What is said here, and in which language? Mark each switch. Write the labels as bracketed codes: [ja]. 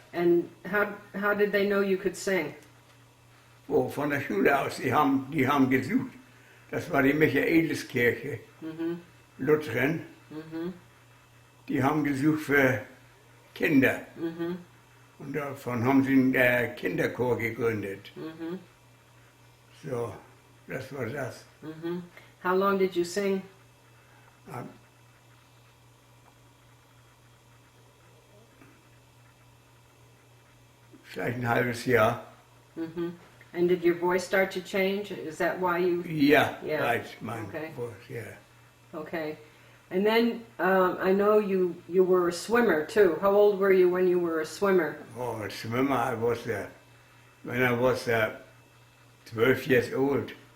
[en] And how did they know you could sing? [de] Oh, von der Schule aus, die haben gesucht. Das war die Michaeliskirche, Mhm. [en] Lutheran. Mhm. [de] Die haben gesucht für Kinder. Mhm. Und davon haben sie einen Kinderchor gegründet. Mhm. So, das war das. [en] Mhm. How long did you sing? [de] Ähm, Vielleicht ein halbes Jahr. Mhm. [en] And did your voice start to change? Is that why you? [de] Ja, [en] Yeah. [de] right, mein [en] Okay. [de] Voice, ja. [en] Okay. And then I know you were a swimmer too. How old were you when you were a swimmer? Oh, swimmer, I was when I was 12 years old.